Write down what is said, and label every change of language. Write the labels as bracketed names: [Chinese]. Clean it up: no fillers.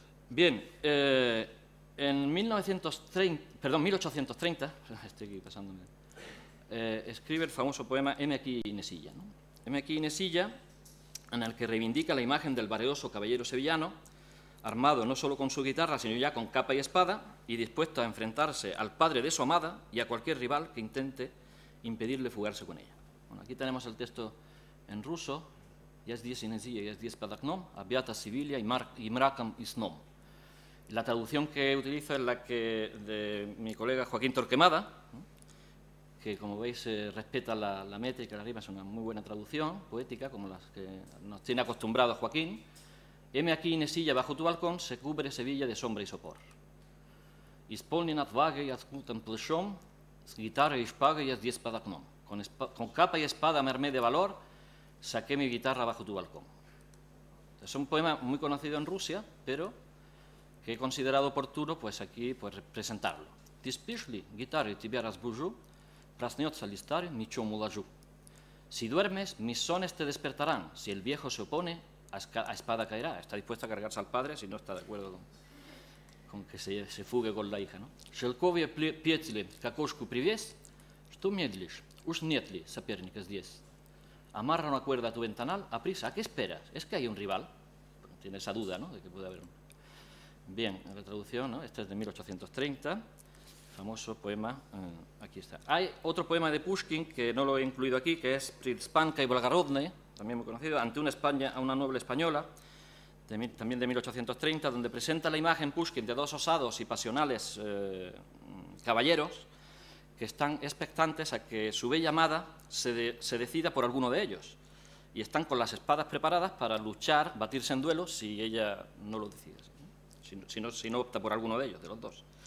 [Spanish] Bien, en 1830, estoy aquí pasándome, escribe el famoso poema Heme aquí Inesilla, ¿no? Heme aquí Inesilla, en el que reivindica la imagen del valeroso caballero sevillano, armado no solo con su guitarra, sino ya con capa y espada, y dispuesto a enfrentarse al padre de su amada y a cualquier rival que intente impedirle fugarse con ella. Bueno, aquí tenemos el texto en ruso, [Russian] «Я здесь Инезия, я здесь под окном, объята Севилья и мраком и сном». [Spanish] La traducción que utilizo es la que de mi colega Joaquín Torquemada, ¿no?, que, como veis, respeta la métrica, la rima, es una muy buena traducción poética, como las que nos tiene acostumbrados Joaquín. Heme aquí Inesilla, bajo tu balcón, se cubre Sevilla de sombra y sopor. [Russian] Исполнен отвагой, открытым плечом, с гитарой и шпагой я здесь под окном. [Spanish] con capa y espada me armé de valor, saqué mi guitarra bajo tu balcón. Es un poema muy conocido en Rusia, pero que he considerado oportuno pues aquí pues, presentarlo. [Russian] «Ты спишь ли, гитары тебя разбужу, проснется ли старый, мечом уложу». [Spanish] Si duermes, mis sones te despertarán. Si el viejo se opone, a espada caerá. Está dispuesto a cargarse al padre si no está de acuerdo con que se fugue con la hija, ¿no? [Russian] «Шелковые петли к окошку привес, что медлишь, уж нет ли соперника здесь». [Spanish] Amarra una cuerda a tu ventanal, aprisa, ¿a qué esperas? ¿Es que hay un rival? Bueno, tiene esa duda, ¿no?, de que puede haber un... Bien, la traducción, ¿no? Este es de 1830, famoso poema, aquí está. Hay otro poema de Pushkin, que no lo he incluido aquí, que es Prispanka y Volgarodne, también muy conocido, ante una noble española, también de 1830, donde presenta la imagen Pushkin de dos osados y pasionales caballeros que están expectantes a que su bella amada se decida por alguno de ellos, y están con las espadas preparadas para luchar, batirse en duelo si ella no lo decide, si no opta por alguno de ellos, de los dos.